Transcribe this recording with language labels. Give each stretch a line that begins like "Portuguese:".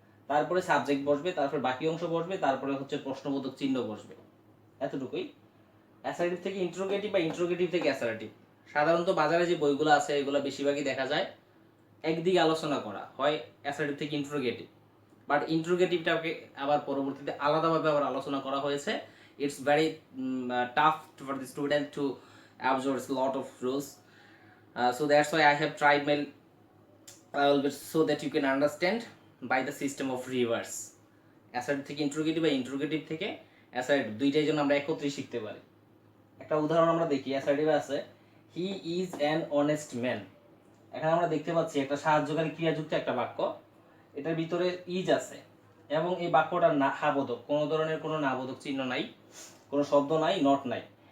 Bangla: তারপরে সাবজেক্ট বসবে, তারপর বাকি অংশ বসবে, তারপরে হচ্ছে প্রশ্নবোধক চিহ্ন বসবে। এতটুকুই। অ্যাসার্টিভ থেকে ইন্ট্রোগেটিভ বা ইন্ট্রোগেটিভ থেকে অ্যাসার্টিভ, সাধারণত বাজারে যে বইগুলো আছে এগুলো বেশিরভাগই দেখা যায় একদিকে আলোচনা করা হয় অ্যাসার্টিভ থেকে ইন্ট্রোগেটিভ, বাট ইন্ট্রোগেটিভটাকে আবার পরবর্তীতে আলাদাভাবে আবার আলোচনা করা হয়েছে।
English: It's very tough for the student to absorb lot of rules, so that's why I have tried my so that you can understand by the system of reverse.
Bangla: Assertive থেকে interrogative বা interrogative থেকে assertive, দুইটাই জন্য আমরা একত্রে শিখতে পারি। একটা উদাহরণ আমরা দেখি। অ্যাসার্টিভে আছে
English: He is an honest man.
Bangla: এখানে আমরা দেখতে পাচ্ছি একটা সাহায্যকারী ক্রিয়াযুক্ত একটা বাক্য, এটার ভিতরে ইজ আছে এবং এই বাক্যটার হাবোধক, কোনো ধরনের কোনো নাবোধক চিহ্ন নাই, কোনো শব্দ নাই, নট নাই।